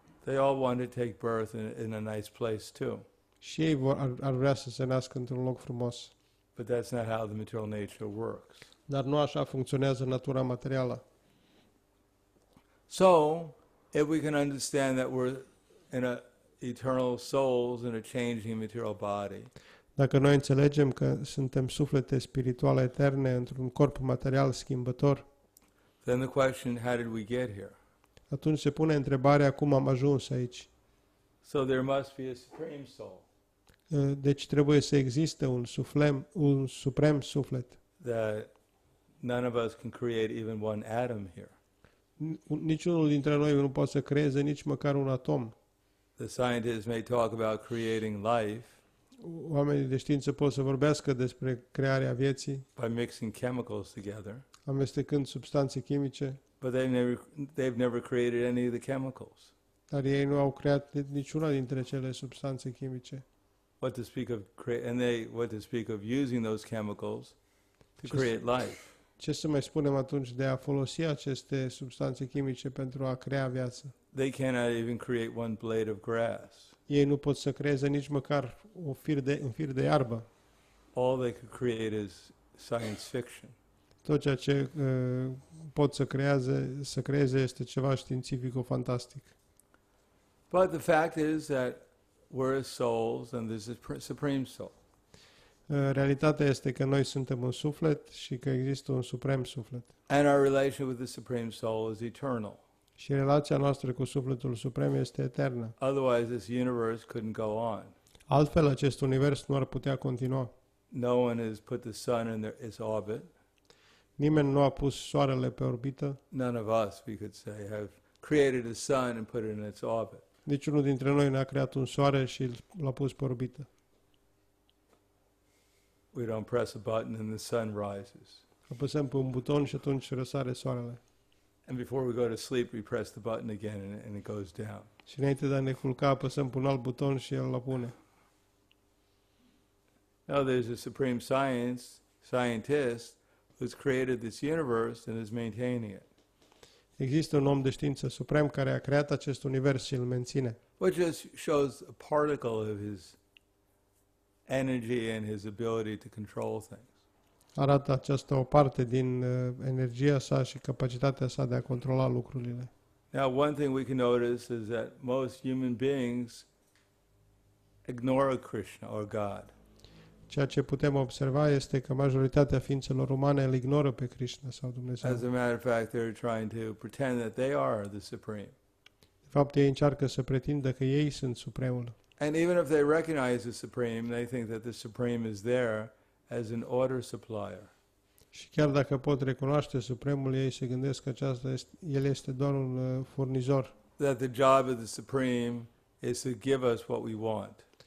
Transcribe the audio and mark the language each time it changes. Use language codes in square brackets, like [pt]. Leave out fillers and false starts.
[en] They all want to take birth in a nice place too. [ro] și ei ar vrea să se nască într-un loc frumos. [en] But that's not how the material nature works. [ro] Dar nu așa funcționează natura materială. [en] So, if we can understand that we're in a eternal souls in a changing material body, [ro] Dacă noi înțelegem că suntem suflete spirituale eterne într-un corp material schimbător, [en] then the question, how did we get here? [ro] atunci se pune întrebarea cum am ajuns aici. [en] So there must be a supreme soul [ro] Deci trebuie să existe un suprem suflet. [en] that none of us can create even one atom here. [ro] Niciunul dintre noi nu poate să creeze nici măcar un atom. [en] The scientists may talk about creating life [ro] Oamenii de știință pot să vorbească despre crearea vieții, [en] by mixing chemicals together, [ro] amestecând substanțe chimice, [en] but they've never created any of the chemicals. [ro] dar ei nu au creat niciuna dintre cele substanțe chimice. [en] What to speak of what to speak of using those chemicals to create life. [ro] Ce să mai spunem atunci de a folosi aceste substanțe chimice pentru a crea viață? [en] They cannot even create one blade of grass. [ro] Ei nu pot să creeze nici măcar un fir de iarbă. [en] All they could create is science fiction. [ro] Tot ceea ce pot să creeze este ceva științifico-fantastic. [en] But the fact is that we're souls and there's a supreme soul. [ro] Realitatea este că noi suntem un suflet și că există un suprem suflet. [en] And our relation with the Supreme Soul is eternal. [ro] Și relația noastră cu sufletul suprem este eternă. [en] Otherwise, this universe couldn't go on. [ro] Altfel, acest univers nu ar putea continua. [en] No one has put the sun in its orbit. [ro] Nimeni nu a pus soarele pe orbită. [en] None of us, we could say, have created a sun and put it in its orbit. [ro] Niciunul dintre noi n-a creat un soare și l-a pus pe orbită. [en] We don't press a button and the sun rises. [ro] Apăsăm pe un buton și atunci răsare soarele. [en] And before we go to sleep, we press the button again and it goes down. [ro] Și înainte de a ne culca, apăsăm pe un alt buton și el la pune. [en] No, there's a supreme scientist who's created this universe and is maintaining it. [ro] Există un om de știință suprem care a creat acest univers și îl menține. [en] Which just shows a particle of his energy and his ability to control things. [ro] Arată această o parte din energia sa și capacitatea sa de a controla lucrurile. [en] Now, one thing we can notice is that most human beings ignore Krishna or God. [ro] Ceea ce putem observa este că majoritatea ființelor umane îl ignoră pe Krishna sau [en] As [ro] Dumnezeu. [en] a matter of fact, they're trying to pretend that they are the supreme. [ro] De fapt, ei încearcă să pretindă că ei sunt supremul. [en] And even if they recognize the supreme, they think that the supreme is there as an order supplier. [ro] Și chiar dacă pot recunoaște supremul, ei se gândesc că el este doar un furnizor. [en] That the job of the supreme is to give us what we want.